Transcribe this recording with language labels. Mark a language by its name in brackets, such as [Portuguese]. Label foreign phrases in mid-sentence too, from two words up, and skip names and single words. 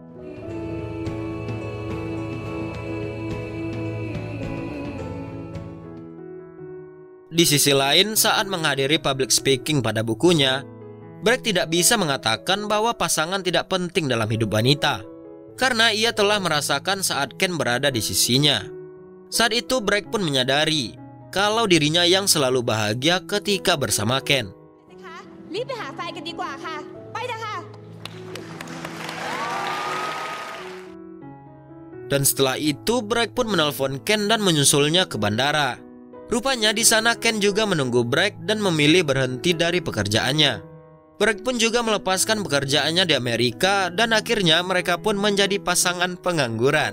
[Indonesian] Di sisi lain, saat menghadiri [English] public speaking [Indonesian] pada bukunya, Bragg tidak bisa mengatakan bahwa pasangan tidak penting dalam hidup wanita, karena ia telah merasakan saat Ken berada di sisinya. Saat itu Bragg pun menyadari kalau dirinya yang selalu bahagia ketika bersama Ken. [Thai] นะคะรีบไปหาแฟนกันดีกว่าค่ะ ไปนะคะ [Indonesian] Dan setelah itu Bragg pun menelpon Ken dan menyusulnya ke bandara. Rupanya di sana Ken juga menunggu Bragg dan memilih berhenti dari pekerjaannya. Bragg pun juga melepaskan pekerjaannya di Amerika dan akhirnya mereka pun menjadi pasangan pengangguran.